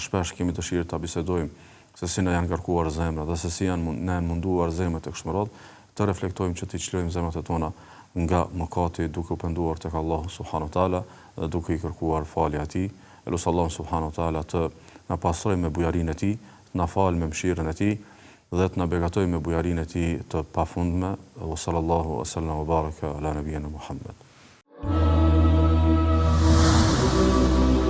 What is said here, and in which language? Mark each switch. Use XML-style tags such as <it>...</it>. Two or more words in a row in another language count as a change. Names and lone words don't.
<sq>shpesh kemi dëshirë ta bisedojmë, se si na janë ngarkuar zemrat dhe se si janë munduar zemrat e kështu me radhë, të reflektojmë që të çlojmë zemrat e tona nga mëkati duke u penduar tek Allahu</sq> <ar>سبحانه وتعالى</ar> <sq>dhe duke i kërkuar falje atij Elusi Allahun</sq> <ar>سبحانه وتعالى</ar> <sq>të na pastroj me bujarinë e tij, na fal me mëshirën e tij dhe të na beqatoj me bujarinë e tij të pafundme.</sq> <ar>وصلى الله وسلم وبارك على نبينا محمد.</ar>